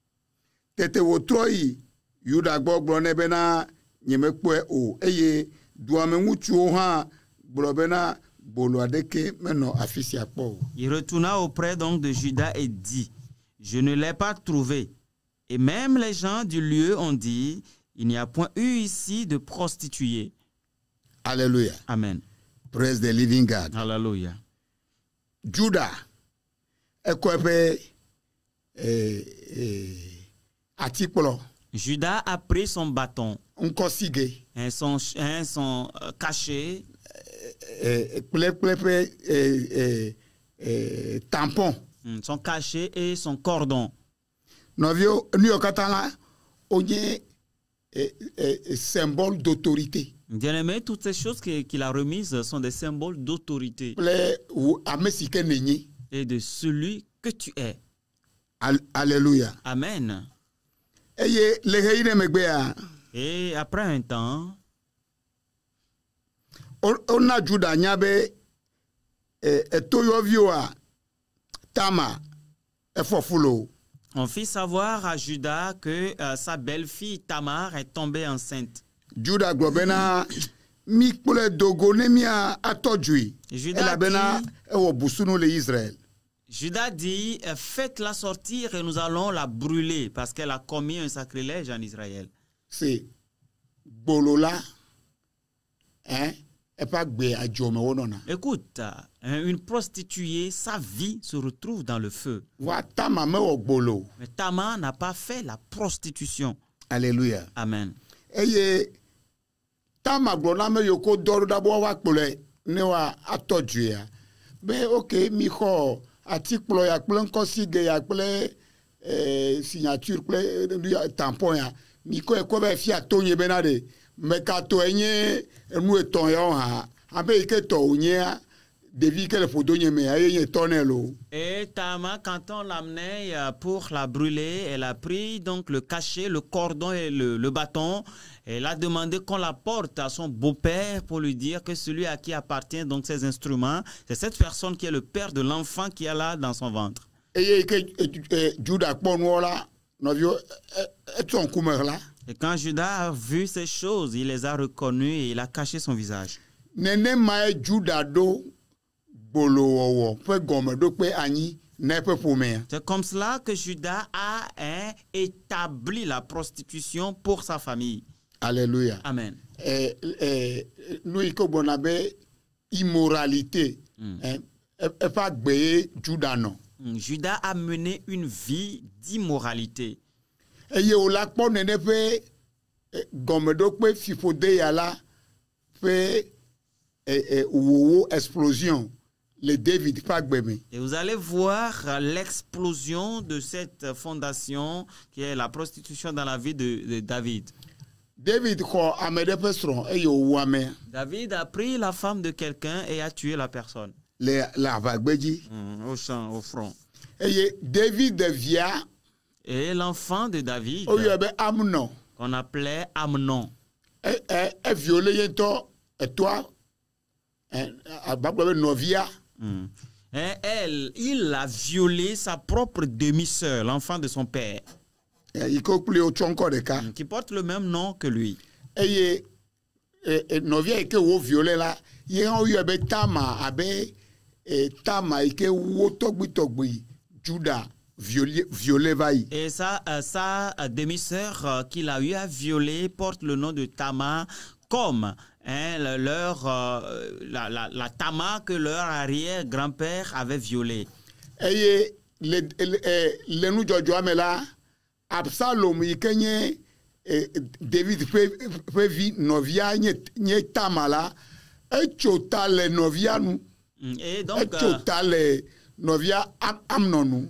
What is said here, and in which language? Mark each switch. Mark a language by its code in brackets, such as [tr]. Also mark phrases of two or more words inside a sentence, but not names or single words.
[fr] Il retourna auprès donc de Judas et dit, je ne l'ai pas trouvée. Et même les gens du lieu ont dit, il n'y a point eu ici de prostituée. Alléluia. Amen. [en] Praise the living God. [fr] Alléluia. [ee] Judas, ekwepe atikplɔ [fr] Judas a pris son bâton, [ee] ŋkɔsige [fr] son cachet, [ee] kple tampon. [fr] son cachet et son cordon. [ee] Nɔviwo nuyɔ katã la wonye [fr] symbole d'autorité. Bien-aimé, toutes ces choses qu'il a remises sont des symboles d'autorité [ee] Kple ame si ke nenye. [fr] et de celui que tu es. Alléluia. Amen. [ee] Eye le ɣeyiɣi ɖe megbea [fr] Et après un temps, [ee] wona Juda nya be etoyɔviwoa Tama efɔfulo. [fr] on fit savoir à Judas que sa belle-fille Tamar est tombée enceinte. [ee] Juda gblɔ bena mi kple dogo ne mia atɔdzui elabena ewɔ busunu le Israel. [fr] Judas dit, faites-la sortir et nous allons la brûler parce qu'elle a commis un sacrilège en Israël. [ee] C'est bolola epa gbe adzome wonɔna. [fr] Écoute, une prostituée, sa vie se retrouve dans le feu. [ee] Wa Tama mewɔ gbolo. [fr] Mais Tamar n'a pas fait la prostitution. Alléluia. Amen. [ee] Eye Tama gblɔ na me yiwo ko dɔ ɖo ɖa be woakplɔe ne wa atɔdzuia be ok mi xɔ atikplɔ ya kple ŋkɔsige ya kple signature kple tampon ya mi kɔe kɔ be fia to nye bena de mekato enye enu etɔ̃ yawo hã abe yi ke tɔ wonyea ɖevi ke le ƒodo nye me eye nye tɔ nɛ lo. [fr] Et Tamar, quand on l'amenait pour la brûler, elle a pris donc le cachet, le cordon et le bâton. Elle a demandé qu'on la porte à son beau-père pour lui dire que celui à qui appartient donc ces instruments, c'est cette personne qui est le père de l'enfant qui est là dans son ventre. [ee] Eye ke Juda kpɔ nuwo la nɔviwo etsɔ ŋkume la. [fr] Et quand Judas a vu ces choses, il les a reconnues et il a caché son visage. [ee] Nenemae Juda ɖo gbolowɔwɔ ƒe gɔmeɖokpe anyi na eƒe ƒomea. [fr] C'est comme cela que Judas a établi la prostitution pour sa famille. Alléluia. Amen. [ee] Nu yi ke gbɔna be immoralité eƒe agbee Juda nɔ. [fr] Judas a mené une vie d'immoralité. [ee] Eye wòla kpɔ nene ƒe gɔmeɖokpe fiƒode ya la ƒe wowo explosion le David ƒe agbe me. [fr] Et vous allez voir l'explosion de cette fondation qui est la prostitution dans la vie de David. [ee] David xɔ ame ɖe ƒe srɔ̃ eye wòwu amea. [fr] David a pris la femme de quelqu'un et a tué la personne. [ee] Le aʋagbe dzi. [fr] Au champ, au front. [ee] Eye David via. [fr] Et l'enfant de David, [ee] oyɔ be Amnon, [fr] qu'on appelait Amnon, [ee] violé ye ŋutɔ etoa agbagblɔ be nɔvia. [fr] Et il a violé sa propre demi-sœur, l'enfant de son père, [ee] yi ke kpli wotsɔ ŋkɔ ɖeka. [fr] qui porte le même nom que lui. [ee] Eye nɔvia yi ke wo violé la ye hã woyɔ be Tama abe Tama yi ke wo tɔgbi Juda violé va yi. [fr] Et sa demi-sœur qu'il a eu à violer porte le nom de Tamar, comme la Tamar que leur arrière-grand-père avait violée. [ee] Eye le nudzɔdzɔa me la Absalom yi ke nye David ƒe vi nɔvia nye Tamar la etso ta le nɔvia nu. [fr] Et donc, [ee] etso ta le Novia Amnon.